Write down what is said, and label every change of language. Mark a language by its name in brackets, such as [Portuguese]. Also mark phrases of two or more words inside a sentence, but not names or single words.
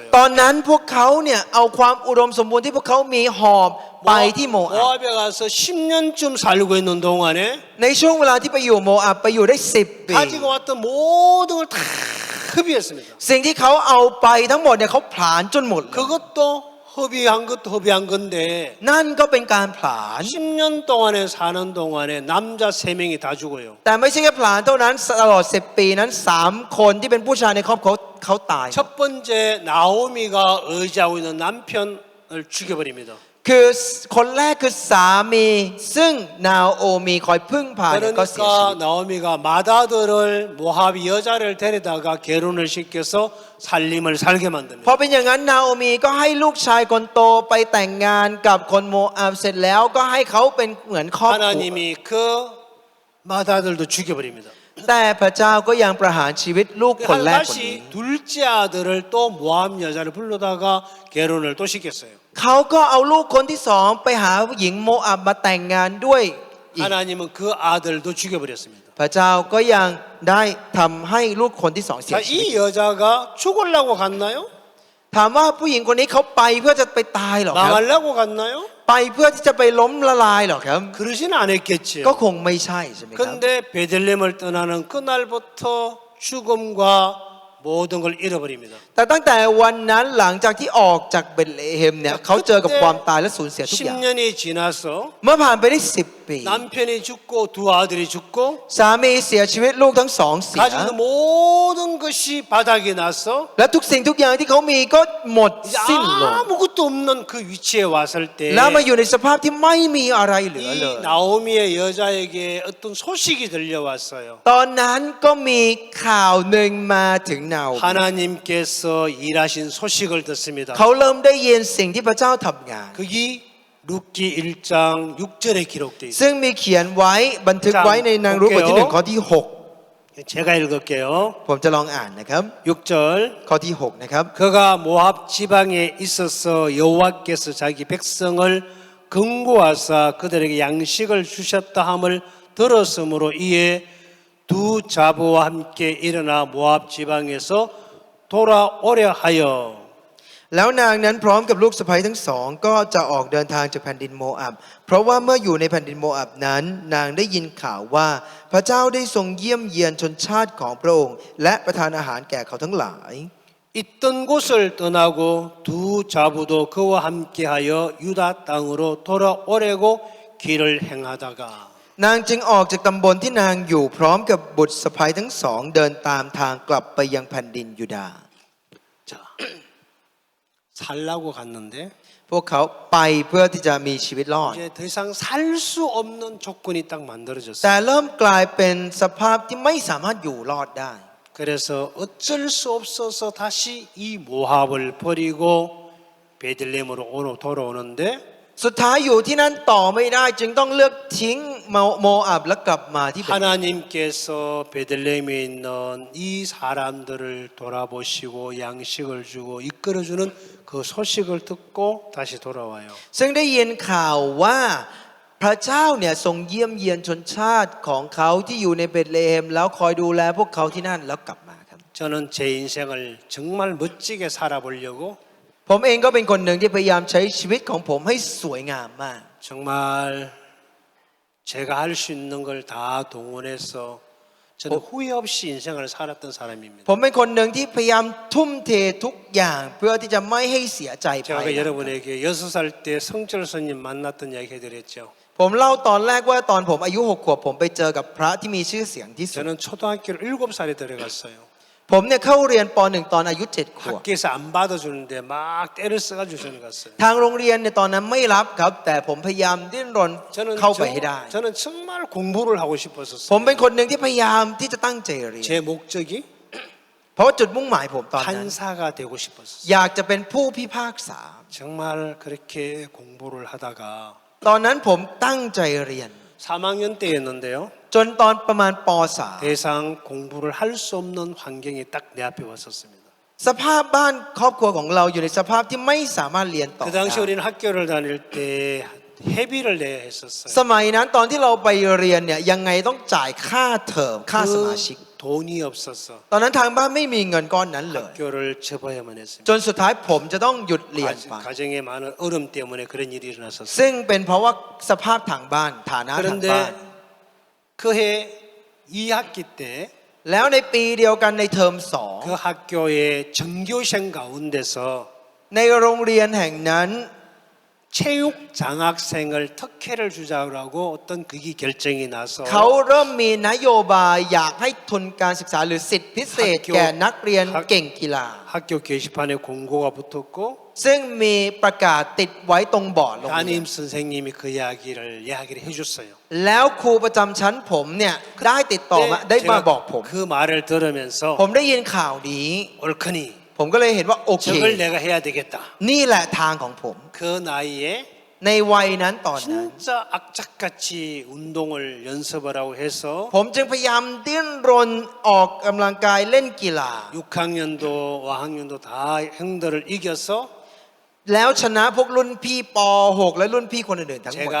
[Thai] ตอนนั้นพวกเขาเนี่ยเอาความอุดมสมบูรณ์ที่พวกเขามีหอบไปที่โมอาบ [Korean] 모압에 가서 10년쯤 살고 있는 동안에 [Thai] ในช่วงเวลาที่ไปอยู่โมอาบไปอยู่ได้10 ปี [Korean] 가지고 왔던 모든 걸 다 흡입했습니다. [Thai] สิ่งที่เขาเอาไปทั้งหมดเนี่ยเขาผลาญจนหมดเลย [Korean] 그것도 흡입한 것도 흡입한 건데 [Thai] นั่นก็เป็นการผลาญ [Korean] 10년 동안에 사는 동안에 남자 3명이 다 죽어요. [Thai] แต่ไม่ใช่แค่ผลาญเท่านั้นตลอด10 ปีนั้น3 คนที่เป็นผู้ชายในครอบครัวเขาตาย [Korean] 첫 번째 나오미가 의지하고 있는 남편을 죽여버립니다. [Thai] คือคนแรกคือสามีซึ่งนาโอมีคอยพึ่งพาเนี่ยก็เสียชีวิต [Korean] 그러니까 나오미가 마다들을 모압 여자를 데려다가 결혼을 시켜서 살림을 살게 [Thai] พอ [Korean] 만듭니다. [Thai] เป็นอย่างนั้นนาโอมีก็ให้ลูกชายคนโตไปแต่งงานกับคนโมอาบเสร็จแล้วก็ให้เขาเป็นเหมือนครอบครัว [Korean] 하나님이 그 마다들도 죽여버립니다. [Thai] แต่พระเจ้าก็ยังประหารชีวิตลูกคนแรกคนนี้ [Korean] 다시 둘째 아들을 또 모압 여자를 불러다가 결혼을 또 시켰어요. [Thai] เขาก็เอาลูกคนที่สองไปหาหญิงโมอาบมาแต่งงานด้วยอีก [Korean] 하나님은 그 아들도 죽여버렸습니다. [Thai] พระเจ้าก็ยังได้ทำให้ลูกคนที่สองเสีย [Korean] 자, [Thai] ชีวิต [Korean] 이 여자가 죽으려고 갔나요? [Thai] ถามว่าผู้หญิงคนนี้เขาไปเพื่อจะไปตายเหรอครับ [Korean] 망하려고 갔나요? [Thai] ไปเพื่อที่จะไปล้มละลายเหรอครับ [Korean] 그러진 않았겠지요. [Thai] ก็คงไม่ใช่ใช่ไหมครับ [Korean] 근데 베들레헴을 떠나는 그날부터 죽음과 모든 걸 잃어버립니다. [Thai] แต่ตั้งแต่วันนั้นหลังจากที่ออกจากเบธเลเฮมเนี่ยเขาเจอกับความตายและสูญเสียทุกอย่าง [Korean] 10년이 지나서 [Thai] เมื่อผ่านไปได้10 ปี [Korean] 남편이 죽고 두 아들이 죽고 [Thai] สามีเสียชีวิตลูกทั้งสองเสีย [Korean] 가지고 있는 모든 것이 바닥에 나서 [Thai] และทุกสิ่งทุกอย่างที่เขามีก็หมด [Korean] 이제 [Thai] สิ้นลง [Korean] 아무것도 없는 그 위치에 왔을 때 [Thai] แล้วมาอยู่ในสภาพที่ไม่มีอะไรเหลือเลย [Korean] 이 나오미의 여자에게 어떤 소식이 들려왔어요. [Thai] ตอนนั้นก็มีข่าวหนึ่งมาถึงนาโอมิ [Korean] 하나님께서 일하신 소식을 듣습니다. [Thai] เขาเริ่มได้ยินสิ่งที่พระเจ้าทำงาน [Korean] 그게 룻기 1장 6절에 기록되어 있습니다. [Thai] ซึ่งมีเขียนไว้บันทึกไว้ในนางรุธบทที่1ข้อที่ [Korean] 제가 읽을게요. [Thai] 6 ผมจะลองอ่านนะครับ [Korean] 6절 [Thai] ข้อที่6นะครับ [Korean] 그가 모압 지방에 있어서 여호와께서 자기 백성을 근고하사 그들에게 양식을 주셨다 함을 들었으므로 이에 두 자부와 함께 일어나 모압 지방에서 돌아오려 하여 [Thai] แล้วนางนั้นพร้อมกับลูกสะใภ้ทั้งสองก็จะออกเดินทางจากแผ่นดินโมอับเพราะว่าเมื่ออยู่ในแผ่นดินโมอับนั้นนางได้ยินข่าวว่าพระเจ้าได้ทรงเยี่ยมเยียนชนชาติของพระองค์และประทานอาหารแก่เขาทั้งหลาย [Korean] 있던 곳을 떠나고 두 자부도 그와 함께하여 유다 땅으로 돌아오려고 길을 행하다가 [Thai] นางจึงออกจากตำบลที่นางอยู่พร้อมกับบุตรสะใภ้ทั้งสองเดินตามทางกลับไปยังแผ่นดินยูดาห์ [Korean] 자, 살라고 갔는데 [Thai] พวกเขาไปเพื่อที่จะมีชีวิตรอด [Korean] 이제 더 이상 살 수 없는 조건이 딱 만들어졌어요. [Thai] แต่เริ่มกลายเป็นสภาพที่ไม่สามารถอยู่รอดได้ [Korean] 그래서 어쩔 수 없어서 다시 이 모압을 버리고 베들레헴으로 돌아오는데 [Thai] สุดท้ายอยู่ที่นั่นต่อไม่ได้จึงต้องเลือกทิ้งโมอับและกลับมาที่เบธ [Korean] 하나님께서 베들레헴에 있는 이 사람들을 돌아보시고 양식을 주고 이끌어주는 그 소식을 듣고 다시 돌아와요. [Thai] ซึ่งได้ยินข่าวว่าพระเจ้าเนี่ยทรงเยี่ยมเยียนชนชาติของเขาที่อยู่ในเบธเลเฮมแล้วคอยดูแลพวกเขาที่นั่นแล้วกลับมาครับ [Korean] 저는 제 인생을 정말 멋지게 살아보려고 [Thai] ผมเองก็เป็นคนหนึ่งที่พยายามใช้ชีวิตของผมให้สวยงามมาก [Korean] 정말 제가 할 수 있는 걸 다 동원해서 저는 후회 없이 인생을 살았던 사람입니다. [Thai] ผมเป็นคนหนึ่งที่พยายามทุ่มเททุกอย่างเพื่อที่จะไม่ให้เสียใจภายห [Korean] 제가 [Thai] ลัง [Korean] 여러분에게 6살 때 성철 스님 만났던 이야기 해드렸죠. [Thai] ผมเล่าตอนแรกว่าตอนผมอายุ6 ขวบผมไปเจอกับพระที่มีชื่อเสียงที่สุด [Korean] 저는 초등학교를 7살에 들어갔어요. [Thai] ผมเนี่ยเข้าเรียนป .1 ตอนอายุ7 ขวบ [Korean] 학교에서 안 받아주는데 막 때를 써가지고 저는 갔어요. [Thai] ทางโรงเรียนในตอนนั้นไม่รับครับ แต่ผมพยายามดิ้นรน [Korean] 저는 [Thai] เข้าไปให้ได้ [Korean] 저는 정말 공부를 하고 [Thai] ผม [Korean] 싶었었어요. [Thai] เป็นคนหนึ่งที่พยายามที่จะตั้งใจเรียน [Korean] 제 목적이 [Thai] เพราะว่าจุดมุ่งหมายผมตอนนั้น [Korean] 판사가 되고 싶었어요. [Thai] อยากจะเป็นผู้พิพากษา [Korean] 정말 그렇게 공부를 하다가 [Thai] ตอนนั้นผมตั้งใจเรียน [Korean] 3학년 때였는데요. [Thai] จนตอนประมาณป [Korean] 대상 공부를 할 수 없는 환경이 딱 내 앞에 왔었습니다. [Thai] .3 สภาพบ้านครอบครัวของเราอยู่ในสภาพที่ไม่สามารถเรียนต่อ [Korean] 그 [Thai] ได้ [Korean] 당시 우리는 학교를 다닐 때 회비를 내야 했었어요. [Thai] สมัยนั้นตอนที่เราไปเรียนเนี่ยยังไงต้องจ่ายค่าเทอมค่าสมาชิก [Korean] 그 돈이 없어서 [Thai] ตอนนั้นทางบ้านไม่มีเงินก้อนนั้นเลย [Korean] 학교를 접어야만 했습니다. [Thai] จนสุดท้ายผมจะต้องหยุดเรียนไป [Korean] 가정에 많은 어려움 때문에 그런 일이 일어났었어요. [Thai] ซึ่งเป็นเพราะว่าสภาพทางบ้านฐานะทางบ้าน [Korean] 그런데 그해 2학기 때 [Thai] แล้วในปีเดียวกันในเทอม [Korean] 그 학교의 전교생 가운데서 [Thai] 2 ในโรงเรียนแห่งนั้น [Korean] 체육 장학생을 특혜를 주자고 어떤 그게 결정이 나서 [Thai] เขาเริ่มมีนโยบายอยากให้ทุนการศึกษาหรือสิทธิพิเศษแก่นักเรียนเก่งกีฬา [Korean] 학교 게시판에 공고가 붙었고 [Thai] ซึ่งมีประกาศติดไว้ตรงบอร์ดโรงเรียน [Korean] 담임 선생님이 그 이야기를 해줬어요. [Thai] แล้วครูประจำชั้นผมเนี่ยได้ติดต่อมาได้มาบอกผม [Korean] 그 말을 들으면서 [Thai] ผมได้ยินข่าวนี้ [Korean] 옳거니 [Thai] ผมก็เลยเห็นว่าโอเค [Korean] 저걸 내가 해야 되겠다. [Thai] นี่แหละทางของผม [Korean] 그 나이에 [Thai] ในวัยนั้นตอนนั้น [Korean] 진짜 악착같이 운동을 연습을 하고 해서 [Thai] ผมจึงพยายามดิ้นรนออกกำลังกายเล่นกีฬา [Korean] 6학년도 5학년도 다 형들을 이겨서 [Thai] แล้วชนะพวกรุ่นพี่ป .6 และรุ่นพี่คนอื่นๆทั้งหมด